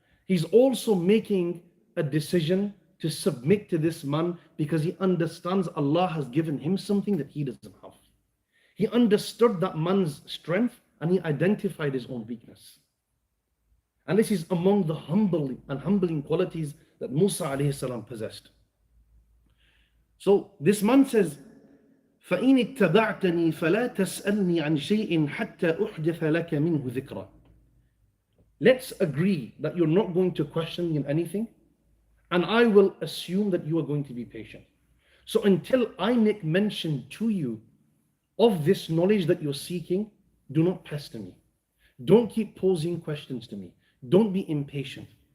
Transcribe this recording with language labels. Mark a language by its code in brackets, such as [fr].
[en] He's also making a decision to submit to this man because he understands Allah has given him something that he doesn't have. He understood that man's strength and he identified his own weakness. And this is among the humbling qualities that Musa alayhi salam possessed. So this man says, [ar] فَإِنِ اتَّبَعْتَنِي فَلَا تَسْأَلْنِي عَنْ شَيْءٍ حَتَّى أُحْدِثَ لَكَ مِنْهُ ذِكْرًا. [en] Let's agree that you're not going to question me in anything, and I will assume that you are going to be patient. So until I make mention to you of this knowledge that you're seeking, do not pester me. Don't keep posing questions to me. Don't be impatient.